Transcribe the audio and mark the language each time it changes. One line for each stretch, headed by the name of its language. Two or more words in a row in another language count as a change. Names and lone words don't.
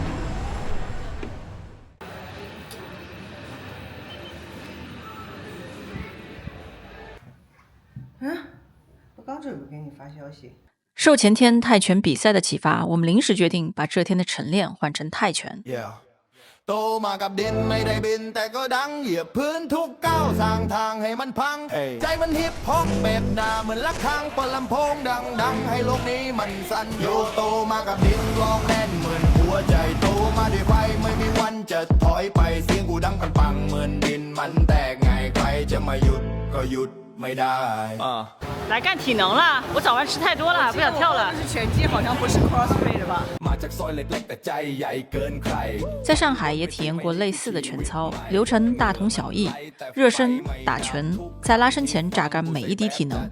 Chinese: 我刚准备给你发消息。受前天泰拳比赛的启發，我們臨時決定把這天的晨練換成泰拳。
Thai: โตมากับดินไม่ได้บินแต่ก็ดังเหยียบพื้นทุกก้าวสร้างทางให้มันพังใจมันฮิปฮอปแบบหน้าเหมือนละครั้งเปิดลำโพงดังให้โลกนี้มันสั่นโยกโตมากับดินร้องแน่นเหมือนหัวใจโตมาด้วยไฟไม่มีวันจะถอยไปเสียงกูดังปังเหมือนดินมันแตกไงใครจะมาหยุดก็หยุดไม่ได้
Chinese: 来干体能了，我早饭吃太多了，不想跳了。是拳击，好像不是 crossfit 吧？在上海也体验过类似的拳操，流程大同小异，热身、打拳，在拉伸前榨干每一滴体能。